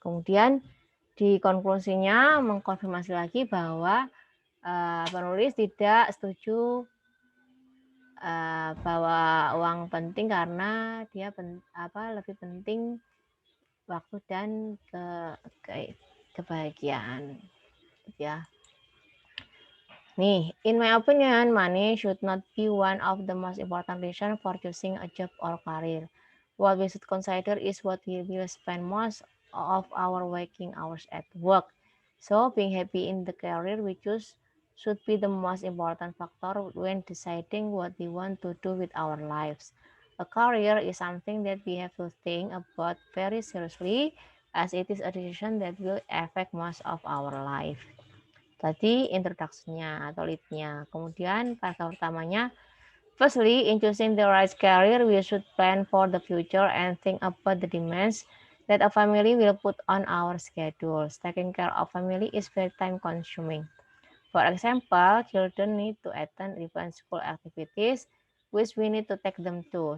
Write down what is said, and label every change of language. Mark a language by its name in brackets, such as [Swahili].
[Indonesian] Kemudian di konklusinya mengkonfirmasi lagi bahwa penulis tidak setuju bahwa uang penting karena dia lebih penting waktu dan kebahagiaan ya. [English] Nih, in my opinion, money should not be one of the most important reasons for choosing a job or career. What we should consider is what we will spend most of our waking hours at work. So, being happy in the career we choose should be the most important factor when deciding what we want to do with our lives. A career is something that we have to think about very seriously as it is a decision that will affect most of our life. [Indonesian] Tadi introduction-nya atau lead-nya. Kemudian paragraf pertamanya, [English] firstly, in choosing the right career, we should plan for the future and think about the demands that a family will put on our schedules. Taking care of family is very time consuming. For example, children need to attend different school activities, which we need to take them to.